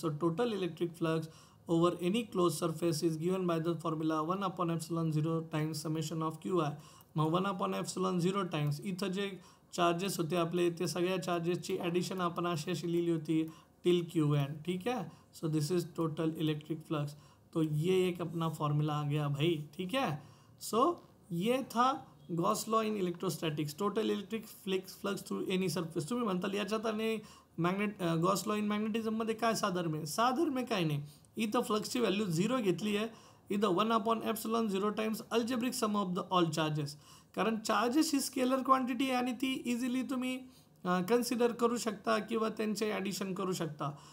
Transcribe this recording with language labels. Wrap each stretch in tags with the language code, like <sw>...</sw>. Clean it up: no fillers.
<en>So total electric flux over any close surface is given by the formula 1/ε0 times summation of q i.</en> <mr>मग 1/ε0 times इथं जे charges होते आपले, ते सगळ्या चार्जेसची ॲडिशन आपण अशी लिहिली होती टिल क्यू एन,</mr> <hi>ठीक है.</hi> <en>So this is total electric flux.</en> <hi>तो ये एक अपना फॉर्मूला आ गया भाई, ठीक है. सो ये था Gauss law in electrostatics,</hi> <en>Total electric flux through any surface.</en> <mr>तुम्ही म्हणताल याच्यात आणि गॉस लॉ इन मॅग्नेटिझममध्ये काय साधर्म्य? साधर्म्य काय नाही, इथं फ्लक्सची व्हॅल्यू 0 घेतली आहे, इथं 1/ε0 times</mr> <en>Algebraic sum of the all charges.</en> <mr>कारण चार्जेस ही स्केलर क्वांटिटी आहे आणि ती इझिली तुम्ही कन्सिडर करू शकता किंवा त्यांचे ॲडिशन करू शकता.</mr>